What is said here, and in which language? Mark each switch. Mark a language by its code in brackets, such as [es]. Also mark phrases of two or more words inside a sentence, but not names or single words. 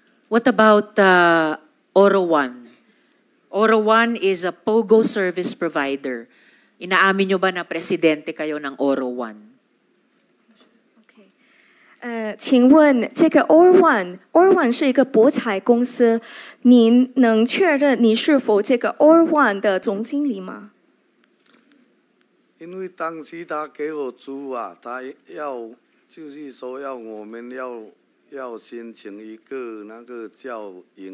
[en] What about Oro One? Oro One is a POGO service provider. [tl] Inaamin nyo ba na presidente kayo ng Oro One? [zh] 请问这个 Or One 是一个博彩公司，您能确认你是否这个 Or One 的总经理吗？因为当时他给我租啊，他就是说要我们要申请一个那个叫营